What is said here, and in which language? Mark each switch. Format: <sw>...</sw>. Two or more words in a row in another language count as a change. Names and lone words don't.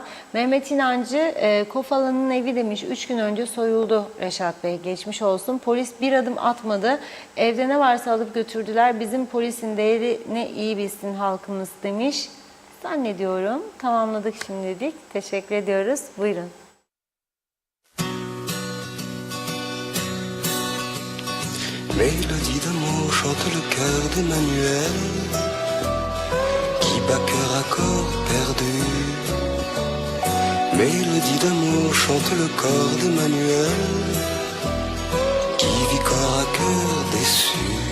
<tr>Mehmet İnancı, Kofalı'nın evi demiş 3 gün önce soyuldu Reşat Bey. Geçmiş olsun. Polis bir adım atmadı. Evde ne varsa alıp götürdüler. Bizim polisin değerini iyi bilsin halkımız demiş. Zannediyorum. Tamamladık şimdilik. Teşekkür ediyoruz. Buyurun.</tr> <fr>Mélodie d'amour chante le cœur d'Emmanuel qui bat cœur à corps perdu. Mélodie d'amour chante le corps d'Emmanuel qui vit corps à cœur déçu.</fr>